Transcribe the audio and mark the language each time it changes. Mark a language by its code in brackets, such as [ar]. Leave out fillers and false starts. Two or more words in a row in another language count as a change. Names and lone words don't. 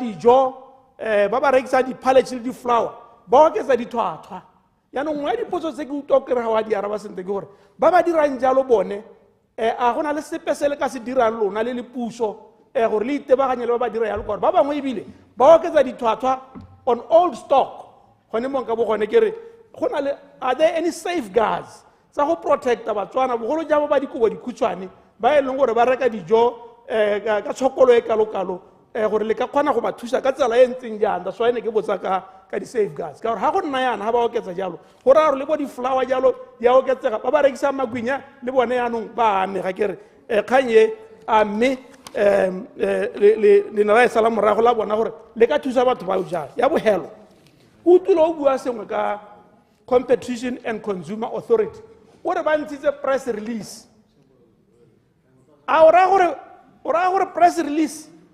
[tn] dijo ba ba rekisa di-pallets le di-flower ba oketsa ditlhwatlhwa yaanong nngwe ya dipotso tse ke utlwa kere ga wa di araba sentle ke gore ba ba dirang jalo bone a go na le sepe se le ka se dirang lona le le puso gore le itebaganye le ba ba dira yalo gore ba bangwe ebile ba oketsa ditlhwatlhwa [en] on old stock [tn] gone monka bo gone ke re go na le [en] are there any safeguards [tn] tsa go protecta batswana bogolo jabo ba dikobo dikhutshwane ba e leng gore ba reka dijo ka tshokolo e kalokalo gore le ka kgona go ba thusa ka tsela e ntseng jang [en] that's why [tn] ne ke botsa ka di-safeguards ka gore ga go nna yana ga ba oketsa jalo go raya gore le bo di-flower jalo di a oketsega ba ba rekisa magwinya le bone yanong ba amega ke re kgang e a mme le na la e sala morago la bona gore le ka thusa batho ba jalo ya bogelo o utlwile o bua sengwe ka Competition and Consumer Authority o re ba ntshitse [en] press release [tn] a o raya gore [en] press release